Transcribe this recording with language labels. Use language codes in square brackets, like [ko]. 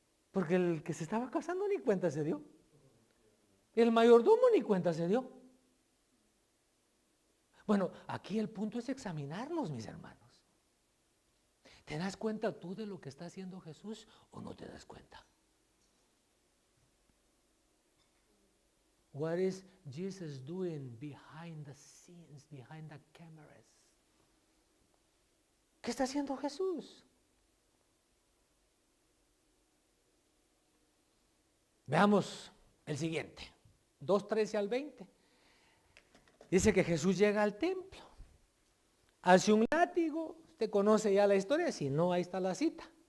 [es] Porque el que se estaba casando ni cuenta se dio. El mayordomo ni cuenta se dio. Bueno, aquí el punto es examinarnos, mis hermanos. ¿Te das cuenta tú de lo que está haciendo Jesús o no te das cuenta? [en] what is Jesus doing behind the scenes, behind the cameras? [es] ¿Qué está haciendo Jesús? Veamos el siguiente, 2:13 al 20. Dice que Jesús llega al templo, hace un látigo, usted conoce ya la historia, si no, ahí está la cita.